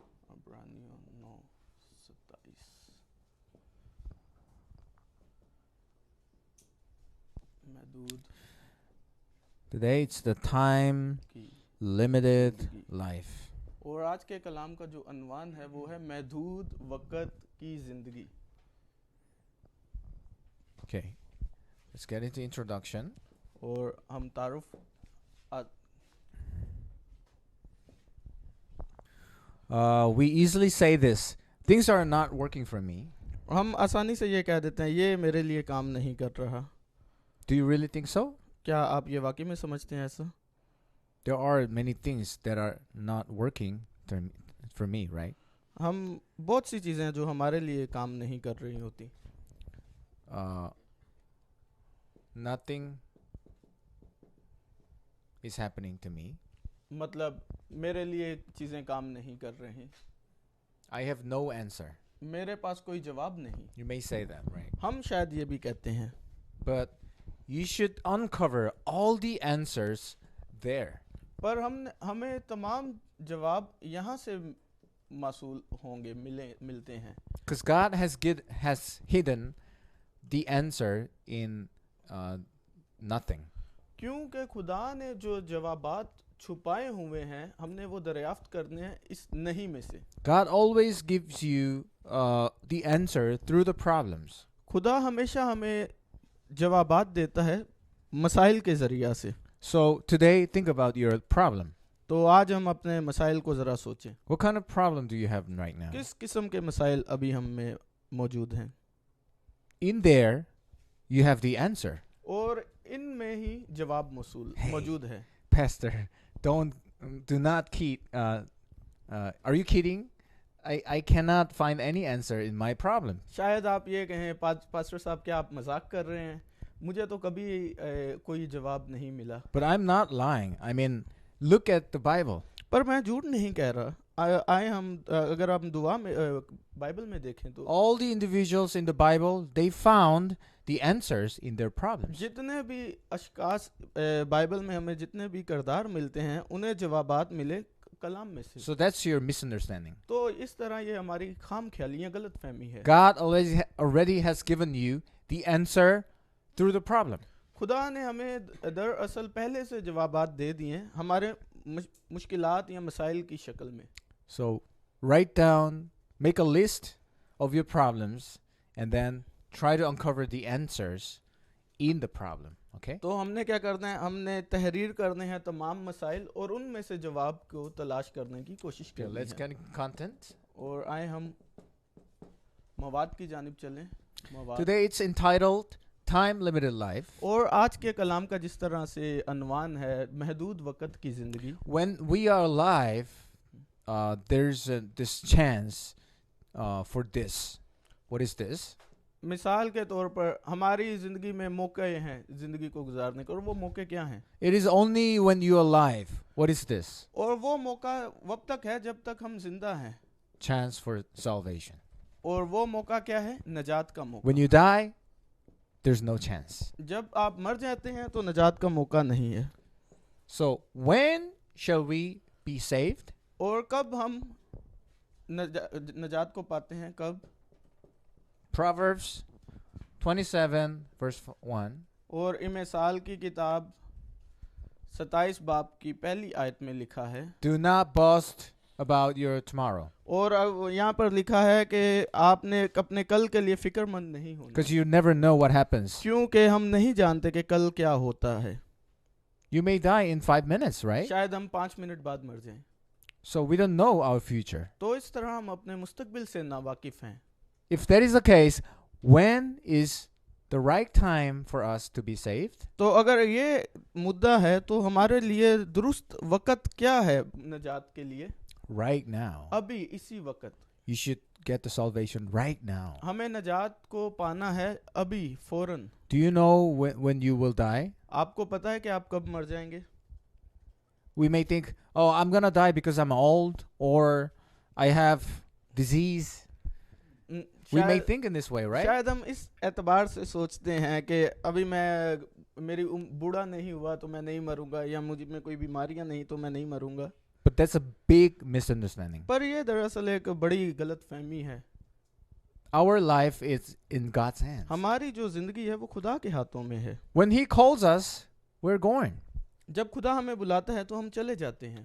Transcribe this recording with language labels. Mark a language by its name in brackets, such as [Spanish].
[Hindi] अब्रानियों 9:27 महदूद [English] Today it's The Time [Hindi] की [English] Limited [Hindi] जिंदगी। [English] Life. [Hindi] और आज के कलाम का जो अनवान है वो है महदूद वक़्त की ज़िंदगी। [English] Okay. Let's get into introduction. [Hindi] और हम तारुफ [English] We easily say this. Things are not working for me. [Hindi] हम आसानी से ये कह देते हैं ये मेरे लिए काम नहीं कर रहा। [English] Do you really think so? [Hindi] क्या आप ये वाकई में समझते हैं ऐसा? [English] There are many things that are not working for me, right? [Hindi] हम बहुत सी चीज़ें हैं जो हमारे लिए काम नहीं कर रही होती। [English] Nothing is happening to me. [Hindi] मतलब मेरे लिए चीज़ें काम नहीं कर रही। [English] I have no answer. [Hindi] मेरे पास कोई जवाब नहीं। [English] You may say that, right? [Hindi] हम शायद ये भी कहते हैं। [English] But you should uncover all the answers there. [Hindi] पर हमें तमाम जवाब यहाँ से मासूल होंगे मिलते हैं। [English] Because God has hidden the answer in nothing. [Hindi] क्योंकि खुदा ने जो जवाबात छुपाए हुए हैं हमने वो दरियाफ्त करने हैं इस नहीं में से। [English] God always gives you the answer through the problems. [Hindi] खुदा हमेशा हमें जवाबात देता है मसाइल के ज़रिया से। [English] So today, think about your problem. [Hindi] तो आज हम अपने मसाइल को ज़रा सोचें। [English] What kind of problem do you have right now? [Hindi] किस किस्म के मसाइल अभी हम में मौजूद हैं? [English] In there, you have the answer. [Hindi] और इनमें ही जवाब मौजूद है। [English] Pastor, do not kid. Are you kidding? I cannot find any answer in my problem. [Hindi] शायद आप ये कहें पास्टर साहब क्या आप मजाक कर रहे हैं? मुझे तो कभी कोई जवाब नहीं मिला। [English] But I'm not lying. I mean, look at the Bible. [Hindi] पर मैं झूठ नहीं कह रहा। अगर आप दुआ में बाइबल में देखें तो [English] All the individuals in the Bible, they found the answers in their problems. [Hindi] जितने भी अशखास बाइबल में हमें जितने भी किरदार मिलते हैं उन्हें जवाबात मिले कलाम में से। [English] So that's your misunderstanding. [Hindi] तो इस तरह ये हमारी खाम ख्यालियाँ गलत फहमी है। [English] God already has given you the answer through the problem. [Hindi] खुदा ने हमें दरअसल पहले से जवाबात दे दिए हैं हमारे मुश्किलात या मसाइल की शक्ल में। [English] So write down, make a list of your problems, and then try to uncover the answers in the problem. Okay? [Hindi] तो हमने क्या करना है? हमने तहरीर करने हैं तमाम मसाइल और उनमें से जवाब को तलाश करने की कोशिश [English] Okay, [Hindi] करनी [English] let's [Hindi] है। [English] get into content. [Hindi] और आए हम मवाद की जानिब चलें। मवाद। [English] Today it's entitled Time Limited Life. [Hindi] और आज के कलाम का जिस तरह से अनवान है महदूद वक़्त की ज़िंदगी। [English] When we are alive, there's this chance for this. What is this? [Hindi] मिसाल के तौर पर हमारी ज़िंदगी में मौके हैं ज़िंदगी को गुजारने के और वो मौके क्या हैं? [English] It is only when you're alive. What is this? [Hindi] और वो मौका वब तक है जब तक हम जिंदा हैं। [English] Chance for salvation. [Hindi] और वो मौका क्या है? नजात का मौका। [English] When you die, there's no chance. [Hindi] जब आप मर जाते हैं तो नजात का मौका नहीं है। [English] So when shall we be saved? [Hindi] और कब हम नजात को पाते हैं? कब? [English] Proverbs 27 verse 1. [Hindi] और इमेसाल की किताब 27 बाब की पहली आयत में लिखा है। [English] Do not boast about your tomorrow. [Hindi] और यहाँ पर लिखा है कि आपने अपने कल के लिए फिक्रमंद नहीं होना, [English] Because you never know what happens. [Hindi] क्योंकि हम नहीं जानते कि कल क्या होता है। [English] You may die in 5 minutes, right? [Hindi] शायद हम 5 मिनट बाद मर जाएं. [English] So we don't know our future. [Hindi] तो इस तरह हम अपने मुस्तकबिल से नावाकिफ हैं. [English] If that is the case, when is the right time for us to be saved? [Hindi] तो अगर ये मुद्दा है तो हमारे लिए दुरुस्त वक़्त क्या है नजात के लिए? [English] Right now. [Hindi] अभी इसी वक़्त. [English] You should get the salvation right now. [Hindi] हमें नजात को पाना है अभी फौरन. [English] Do you know when you will die? [Hindi] आपको पता है कि आप कब मर जाएंगे? [English] We may think, oh, I'm going to die because I'm old or I have disease. We may think in this way, right? [Hindi] शायद हम इस एतबार से सोचते हैं कि अभी मेरी बूढ़ा नहीं हुआ तो मैं नहीं मरूंगा, या मुझ में कोई बीमारियां नहीं तो मैं नहीं मरूंगा. [English] But that's a big misunderstanding. [Hindi] पर ये दरअसल एक बड़ी गलतफहमी है. [English] Our life is in God's hands. [Hindi] हमारी जो जिंदगी है वो खुदा के हाथों में है. [English] When He calls us, we're going. [Hindi] जब खुदा हमें बुलाता है तो हम चले जाते हैं.